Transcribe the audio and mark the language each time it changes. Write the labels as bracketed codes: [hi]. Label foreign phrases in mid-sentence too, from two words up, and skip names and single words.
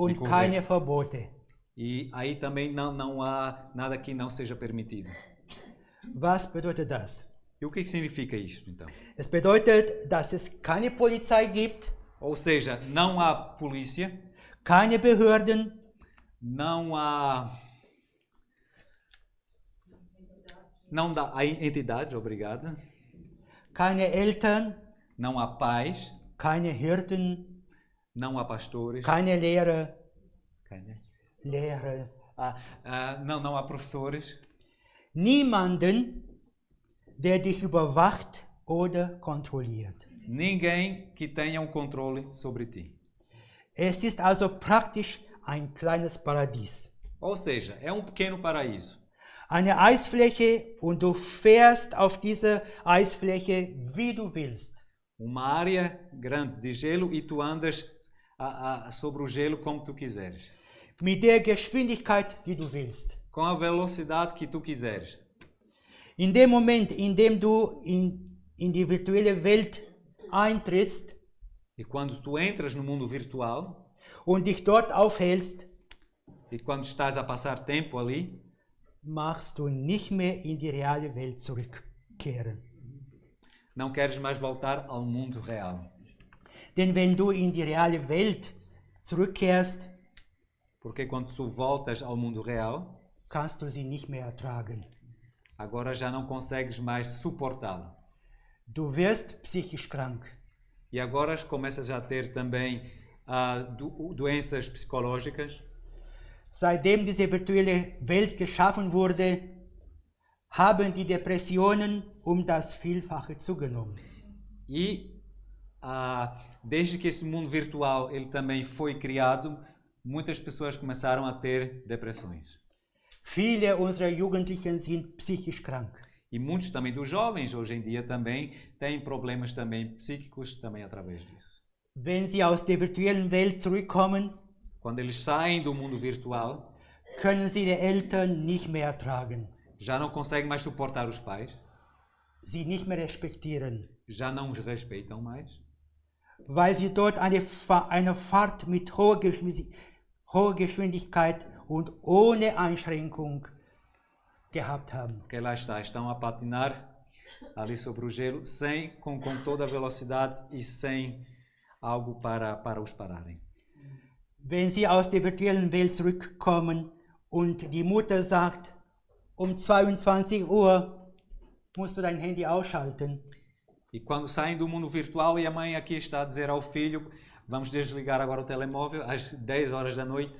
[de] Und [pt] correr. [de] keine Verbote. [pt] E aí também não há nada que não seja permitido. [de] Was bedeutet das? [pt] E o que significa isto, então? [de] Es bedeutet, dass es keine Polizei gibt, [pt] Ou seja, não há polícia, [de] keine Behörden, [pt] não há entidades, obrigado, [de] keine Eltern, [pt] não há pais, [de] keine Hirten, [pt] não há pastores, [de] keine Lehrer, Keine? Lehrer, [pt] não há professores, [de] niemanden, der dich überwacht oder kontrolliert. [pt] ninguém que tenha controle sobre ti. [de] Es ist also praktisch ein kleines Paradies. [pt] Ou seja, é pequeno paraíso. [de] Eine Eisfläche und du fährst auf dieser Eisfläche, wie du willst. [pt] Uma área grande de gelo e tu andas sobre o gelo como tu quiseres. [de] Mit der Geschwindigkeit, die du willst. [pt] Com a velocidade que tu quiseres. [de] In dem Moment, in dem du in die virtuelle Welt eintrittst [pt] E quando tu entras no mundo virtual, [de] und dich dort aufhältst, [pt] e quando estás a passar tempo ali, [de] machst du nicht mehr in die reale Welt zurückkehren. [pt] não queres mais voltar ao mundo real. [de] Denn wenn du in die reale Welt zurückkehrst, [pt] Porque quando tu voltas ao mundo real, [de] kannst du sie nicht mehr ertragen. [pt] agora já não consegues mais suportá-lo. [de] Du wirst psychisch krank. [pt] E agora começas a ter também doenças psicológicas. [de] Seitdem diese virtuelle Welt geschaffen wurde, haben die Depressionen das Vielfache zugenommen. [pt] E desde que esse mundo virtual ele também foi criado, muitas pessoas começaram a ter depressões. [de] Viele unserer Jugendlichen sind psychisch krank. [pt] E muitos também dos jovens hoje em dia também têm problemas também psíquicos também através disso. [de] Wenn sie aus der virtuellen Welt zurückkommen, [pt] Quando eles saem do mundo virtual, [de] können sie die Eltern nicht mehr ertragen, [pt] já não conseguem mais suportar os pais, [de] sie nicht mehr respektieren, [pt] já não os respeitam mais, [de] weil sie dort eine Fahrt mit hoher Geschwindigkeit und ohne Einschränkung gehabt haben. [pt] porque lá estão a patinar ali sobre o gelo, com toda a velocidade e sem algo para os pararem. [de] Wenn sie aus der virtuellen Welt zurückkommen und die Mutter sagt, um 22 Uhr musst du dein Handy ausschalten, [pt] E quando saem do mundo virtual e a mãe aqui está a dizer ao filho, vamos desligar agora o telemóvel às 10 horas da noite,